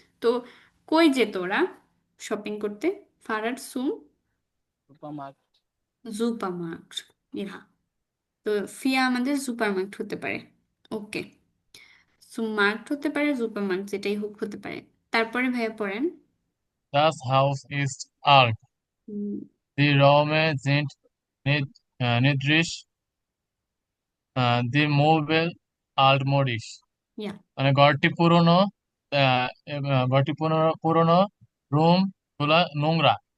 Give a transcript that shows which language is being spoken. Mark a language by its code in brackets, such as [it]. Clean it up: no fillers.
[bn] তো কই যেত ওরা শপিং করতে? ফারাড সুম সুপারমার্কেট। জুপারমার্ট। ইহা, তো ফিয়া আমাদের সুপারমার্কেট হতে পারে। ওকে, সুমার্ট হতে পারে, সুপারমার্ট, যেটাই হোক হতে পারে। তারপরে ভাইয়া পড়েন। [de] das Haus ist alt, হুম। die Räume sind niedrig, die Möbel altmodisch. ইয়া, [bn] মানে ঘরটি পুরনো, ঘরটি পুরনো পুরনো, রুম গুলা নোংরা।